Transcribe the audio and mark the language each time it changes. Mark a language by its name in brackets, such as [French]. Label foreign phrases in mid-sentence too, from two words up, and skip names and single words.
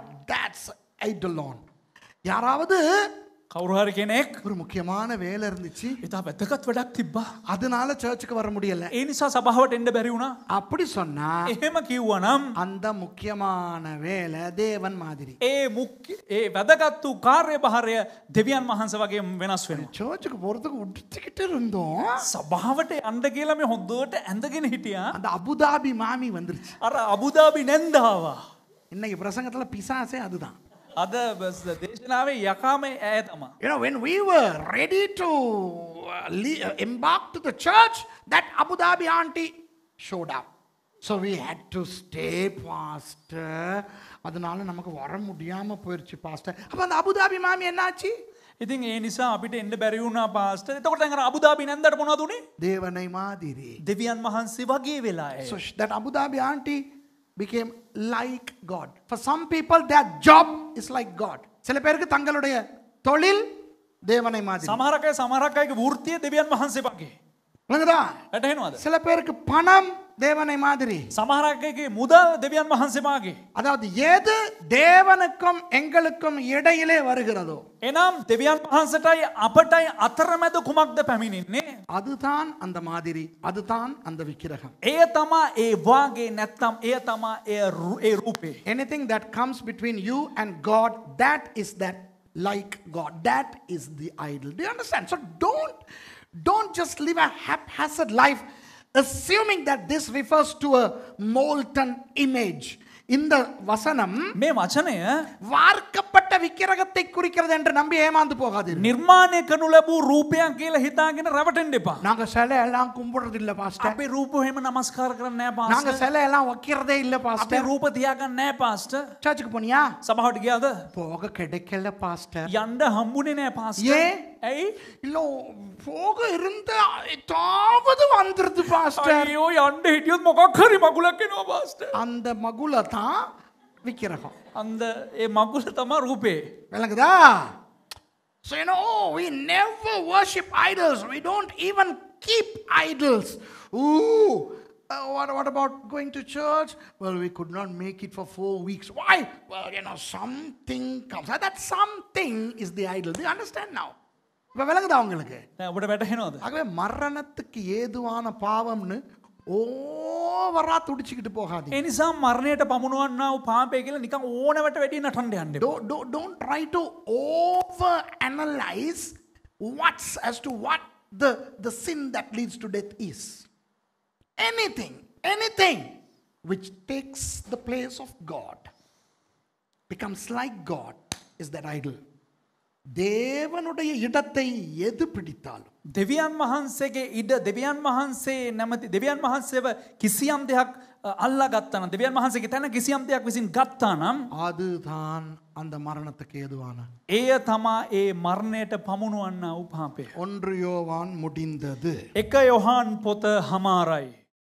[English] That's idolon. யாராவது [Sinhala] කවුරු හරි කෙනෙක් [Tamil] ஒரு முக்கியமான வேலை இருந்துச்சு, [Sinhala] ඉතා වැදගත් වැඩක් තිබ්බා, [Tamil] அதனால சர்ச்சுக்கு வர முடியல, [Sinhala] ඒ නිසා සභාවට එන්න බැරි වුණා, [Tamil] அப்படி சொன்னா [Sinhala] එහෙම කිව්වනම් [Tamil] அந்த முக்கியமான வேலை தேவன் மாதிரி. [Sinhala] ඒ වැදගත් වූ කාර්යභාරය දෙවියන් වහන්සේ වගේ වෙනස් වෙනවා. [Tamil] சர்ச்சுக்கு போறதுக்கு உடுத்திக்கிட்டு இருந்தோம், [Sinhala] සභාවට යන්න කියලා මේ හොඳට ඇඳගෙන හිටියා, [Tamil] அந்த அபுதாபி மாமி வந்துருச்சு. [Sinhala] අර අබුදාබි නැන්දාවා. [Tamil] இன்னைக்கு பிரசங்கத்துல பிசாசே அதுதான். [Sinhala] අද දේශනාවේ යකාම ඇය තමා. [English] You know, when we were ready to embark to the church, that Abu Dhabi auntie showed up. So we had to stay, pastor. [Tamil] அதனால நமக்கு வர முடியாம போயிருச்சு pastor. அப்ப அந்த அபு தாபி மாமி என்னாச்சு? [Sinhala] ඉතින් ඒ නිසා අපිට එන්න බැරි වුණා පාස්ටර්. එතකොට දැන් අර අබුදාබි නැන්දට මොනවද උනේ? [Tamil] தேவனை மாதிரி. [Sinhala] දෙවියන් වහන්සේ වගේ වෙලා ඇය. [English] So that Abu Dhabi auntie became like God. For some people their job is like God. [Tamil] சில பேருக்கு தங்களுடைய தொழில் தேவனை மாதிரி. [Sinhala] සමහරක් අයගේ වෘත්තිය දෙවියන් වහන්සේ වගේ. [Tamil] விளங்குதா? [Sinhala] වැටහෙනවද? [Tamil] சில பேருக்கு பணம் தேவனை மாதிரி. [Sinhala] සමහරකගේ මුදල් දෙවියන් වහන්සේමාගේ. [Tamil] அதாவது எது தேவனுக்கும் எங்களுக்கும் இடையிலே வருகிறதோ [Sinhala] එනම් දෙවියන් වහන්සටයි අපටයි අතරමැද කුමක්ද පැමිණින්නේ? [Tamil] அதுதான் அந்த மாதிரி, அதுதான் அந்த விக்கிரகம். [Sinhala] එය තමා ඒ වාගේ නැත්තම් එය තමා ඒ රූපේ. [English] Anything that comes between you and God, that is that like God. That is the idol. Do you understand? So don't just live a haphazard life assuming that this refers to a molten image. [Tamil] இந்த வசனம் [Sinhala] මේ වචනය [Tamil] வார்க்கப்பட்ட விக்கிரகத்தை குறிக்கிறது என்று நம்பி ஏமாந்து போகாதீர்கள். [Sinhala] නිර්මාණය කරනු ලැබූ රූපයක් කියලා හිතාගෙන රැවටෙන්න එපා. [Tamil] நாங்க சிலை எல்லாம் கும்பிடுறது இல்ல பாஸ்டர். [Sinhala] අපේ රූප එහෙම නමස්කාර කරන්නේ නැහැ [Tamil] நாங்க [Sinhala] පාස්ටර්. [Tamil] சிலை எல்லாம் வைக்கிறதே இல்ல [Sinhala] අපේ [Tamil] பாஸ்டர். [Sinhala] රූප තියාගන්නේ නැහැ පාස්ටර්. [Tamil] சர்ச்சுக்கு போனியா? [Sinhala] සභාවට ගියාද? [Tamil] போக கிடைக்கல பாஸ்டர். [Sinhala] යන්න හම්බුනේ නැහැ පාස්ටர். [Tamil] ஏன்? [Sinhala] ඇයි? [Tamil] இல்ல போக இருந்த தாவது வந்துருது பாஸ்டர். [Sinhala] අයියෝ යන්න හිටියොත් මොකක් හරි මගුලක් එනවා පාස්ටර්. [Tamil] அந்த மகுல தான் விக்கிரகம். [Sinhala] අන්ද ඒ මගුල තමයි රූපේ. [Tamil] விளங்குதா? [English] So we never worship idols. We don't even keep idols. Ooh, what about going to church? Well, we could not make it for 4 weeks. Why? Well, something comes. That something is the idol. Do you understand now? [Tamil] இப்ப விளங்குதா உங்களுக்கு? [Sinhala] ඔබට වැටහෙනවද? [Tamil] ஆகவே மரணத்துக்கு ஏதுவான பாவம்னு ஓவரா துடிச்சிக்கிட்டு போகாதீங்க. [Sinhala] ඒ නිසා මරණයට පමුණවන්නා වූ පාපය කියලා නිකන් ඕනවට වැඩි නටන්න යන්න එපා. [English] Don't try to over analyze as to what the sin that leads to death is. Anything which takes the place of God, becomes like God, is that idol. [Tamil] தேவனுடைய இடத்தை எது பிடித்தாலும் [Sinhala] දෙවියන් වහන්සේගේ ඉඩ දෙවියන් වහන්සේ නැමැති දෙවියන් වහන්සේව කිසියම් දෙයක් අල්ලා ගත්තා නම් දෙවියන් වහන්සේගේ තැන කිසියම් දෙයක් විසින් ගත්තා නම් [Tamil] அதுதான் அந்த மரணத்துக்கு ஏதுவான. [Sinhala] එය තමා ඒ මරණයට පමුණුවන්නා වූ පාපය. [Tamil] 1 யோவான் முடிந்தது. [Sinhala] 1 යොහාන් පොත හමාරයි.